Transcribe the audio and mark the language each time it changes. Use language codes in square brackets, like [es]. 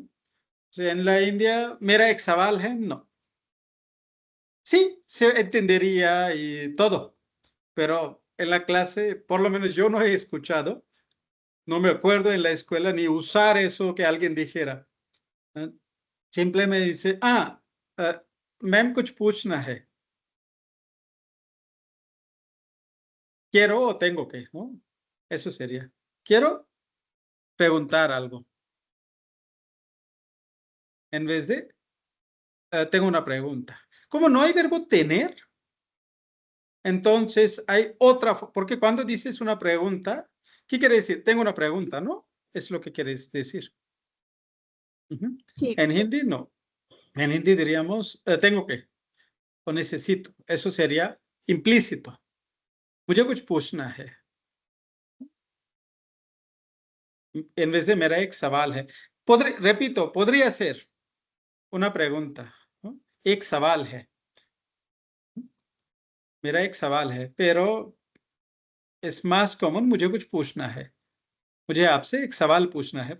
[es] O sea, en la India, mera exaval है, no. Sí, se entendería y todo, pero en la clase, por lo menos yo no he escuchado, no me acuerdo en la escuela ni usar eso que alguien dijera. Simplemente dice, [hi] ma'am कुछ पूछना है. [es] Quiero o tengo que, ¿no? Eso sería. Quiero preguntar algo. En vez de, tengo una pregunta. Como no hay verbo tener, entonces hay otra, porque cuando dices una pregunta, ¿qué quiere decir? Tengo una pregunta, ¿no? Es lo que quieres decir. Sí. En hindi, no. En hindi diríamos, tengo que, o necesito. Eso sería implícito. [hi] मुझे कुछ पूछना है. [es] En vez de mera ek सवाल है. Repito, podría ser una pregunta, ¿no? [hi] एक सवाल है. मेरा एक सवाल है, [es] pero es más común [hi] मुझे कुछ पूछना है. मुझे आपसे एक सवाल पूछना है.